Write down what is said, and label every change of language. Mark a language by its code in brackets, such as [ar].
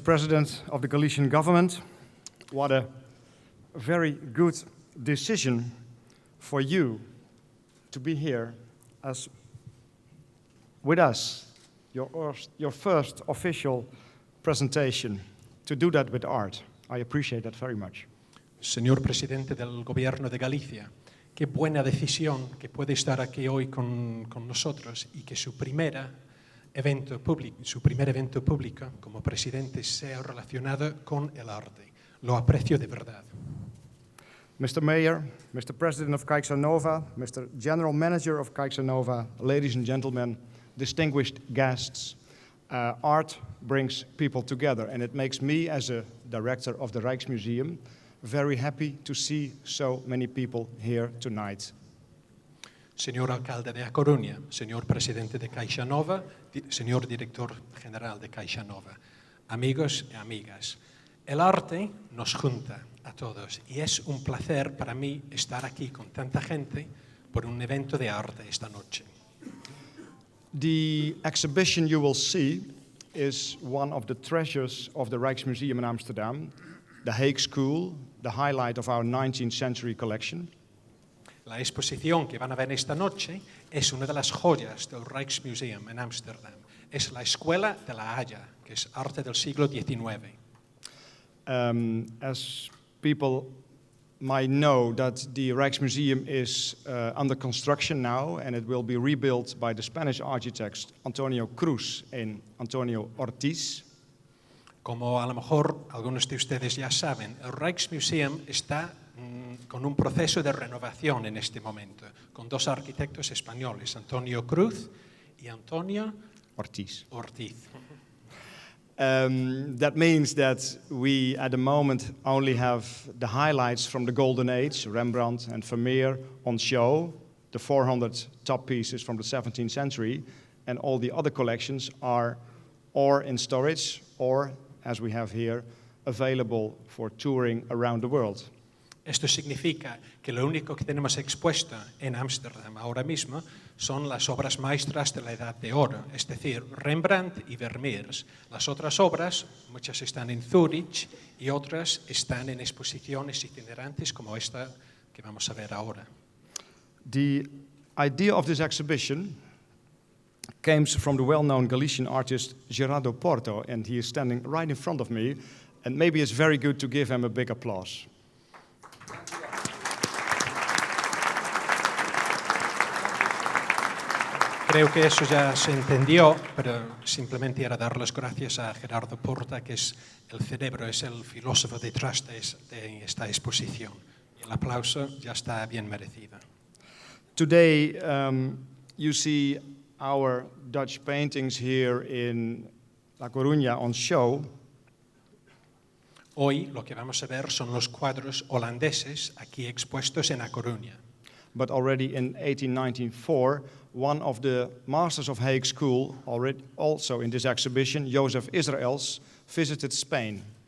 [en] President of the Galician government, what a very good decision for you to be here as with us, your first official presentation, to do that with art. I appreciate that very much. [es] Señor Presidente del Gobierno de Galicia, qué buena decisión que puede estar aquí hoy con nosotros y que su primer evento público como presidente sea relacionado con el arte. Lo aprecio de verdad. [en] Mr. Mayor, Mr. President of Caixa Nova, Mr. General Manager of Caixa Nova, ladies and gentlemen, distinguished guests, art brings people together, and it makes me, as a director of the Rijksmuseum, very happy to see so many people here tonight. [es] Señor alcalde de A Coruña, señor presidente de Caixa Nova, señor director general de Caixa Nova, amigos y amigas, el arte nos junta a todos y es un placer para mí estar aquí con tanta gente por un evento de arte esta noche. [en] The exhibition you will see is one of the treasures of the Rijksmuseum in Amsterdam, the Hague School, the highlight of our 19th century collection. [es] La exposición que van a ver esta noche es una de las joyas del Rijksmuseum en Ámsterdam. Es la Escuela de la Haya, que es arte del siglo XIX. [en] As people might know, that the Rijksmuseum is under construction now, and it will be rebuilt by the Spanish architects Antonio Cruz and Antonio Ortiz. [es] Como a lo mejor algunos de ustedes ya saben, el Rijksmuseum está con un proceso de renovación en este momento, con dos arquitectos españoles, Antonio Cruz y Antonio Ortiz. [en] That means that we, at the moment, only have the highlights from the Golden Age, Rembrandt and Vermeer, on show, the 400 top pieces from the 17th century, and all the other collections are or in storage or, as we have here, available for touring around the world. [es] Esto significa que lo único que tenemos expuesto en Ámsterdam ahora mismo son las obras maestras de la Edad de Oro, es decir, Rembrandt y Vermeer. Las otras obras, muchas están en Zúrich y otras están en exposiciones itinerantes como esta que vamos a ver ahora. [en] The idea of this exhibition comes from the well-known Galician artist Gerardo Porto, and he is standing right in front of me, and maybe it's very good to give him a big applause. [es] Creo que eso ya se entendió, pero simplemente era dar las gracias a Gerardo Porta, que es el cerebro, es el filósofo detrás de esta exposición. Y el aplauso ya está bien merecido. [en] Today, you see our Dutch paintings here in La Coruña on show. [es] Hoy lo que vamos a ver son los cuadros holandeses aquí expuestos en A Coruña. [en] But already in 1894, one of the masters of Hague School, already also in this exhibition, Joseph Israels, visited Spain.